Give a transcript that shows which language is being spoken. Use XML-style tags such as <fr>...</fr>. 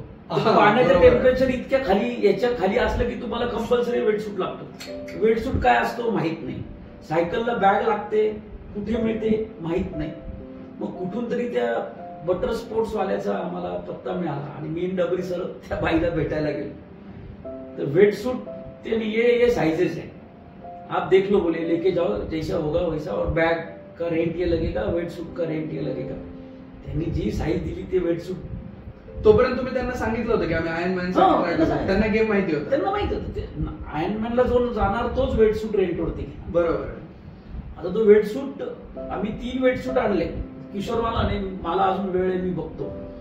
<mr>पाण्याचं टेम्परेचर इतक्या खाली याच्या खाली असलं की तुम्हाला कंपल्सरी वेटसूट लागतो. वेटसूट काय असतो माहित नाही. सायकलला बॅग लागते, कुठे मिळते माहित नाही. मग कुठून तरी त्या बटर स्पोर्ट्स वाल्याचा आम्हाला पत्ता मिळाला आणि मी डबरी सर त्या बाईला भेटायला गेलो.</mr> <hi>तर वेटसूट ते ये साइजेस है, आप देख लो बोले, लेके जाओ जैसा होगा वैसा, और बैग का रेंट ये लगेगा, वेटसूट का रेंट ये लगेगा.</hi> <mr>त्यांनी जी साईज दिली ते वेटसूट. तोपर्यंत तुम्ही त्यांना सांगितलं होतं की आम्ही आयर्नमॅन त्यांना गेम माहिती होतं? त्यांना माहित होतं आयर्नमॅनला जो जाणार तोच वेटसूट रेंटवरती. बरोबर. आता तो वेटसूट आम्ही 3 वेटसूट आणले. किशोरवालाने मला अजून वेळ आहे मी बघतो.</mr>